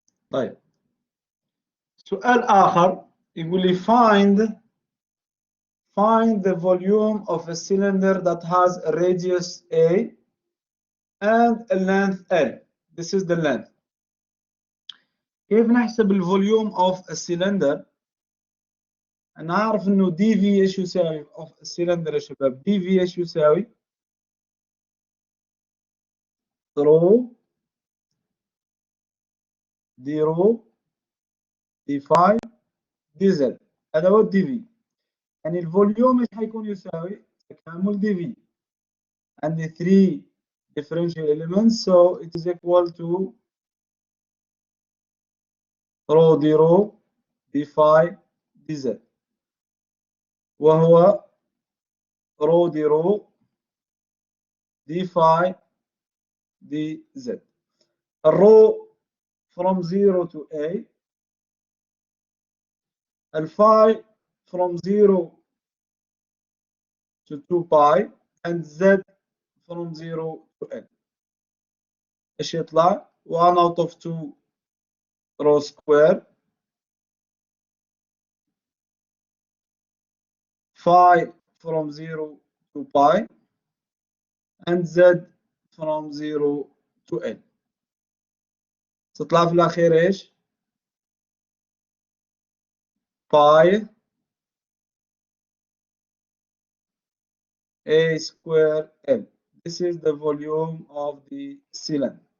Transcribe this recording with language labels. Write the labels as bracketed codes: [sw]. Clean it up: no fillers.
[ar] طيب سؤال آخر يقول لي [en] find the volume of a cylinder that has a radius A and a length L. This is the length. [ar] كيف نحسب الفوليوم [en] of a cylinder؟ [ar] أنا أعرف إنه دي في إيش يساوي of a cylinder يا شباب؟ دي في إيش يساوي؟ رو دي رو دي فاي دي زد، هذا هو الدي في. يعني الفوليوم ايش حيكون يساوي؟ تكامل دي في. عندي [en] 3 differential elements, so it is equal to [ar] رو دي رو دي فاي دي زد، وهو رو دي رو دي فاي دي زد. [en] الرو from 0 to A، الفاي from 0 to 2 pi، and Z from 0 to N. [ar] ايش يطلع؟ [en] 1 out of 2 rho square phi from 0 to pi and Z from 0 to N. [ar] تطلع في الأخير ايش؟ pi A square L. [en] This is the volume of the cylinder.